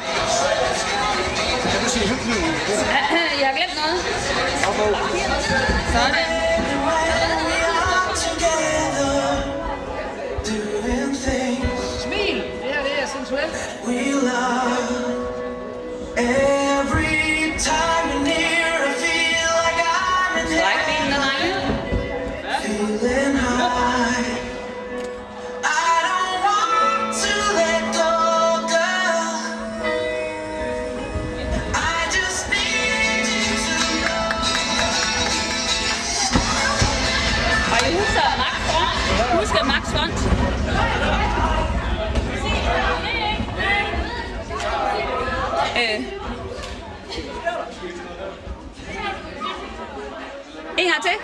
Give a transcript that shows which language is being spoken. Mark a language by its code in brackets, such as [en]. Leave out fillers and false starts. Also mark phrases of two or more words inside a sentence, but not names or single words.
[da] Kan du sige hyggelig? Jeg har glemt noget. Sådan. Smil! Det her, det er sensuelt. [en] your love. Every time you're near, I feel like I'm in heaven, feeling high. I don't want to let go, girl. I just need you to know. [da] Og I husker Max Front? Husker Max Front? En gang til.